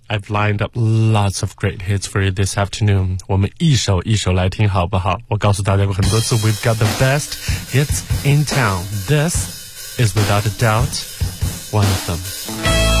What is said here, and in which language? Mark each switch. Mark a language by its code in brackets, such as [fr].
[en] I've lined up lots of great hits for you this afternoon. [zh] 我们一首一首来听好不好？我告诉大家过很多次， [en] we've got the best hits in town. This is without a doubt one of them.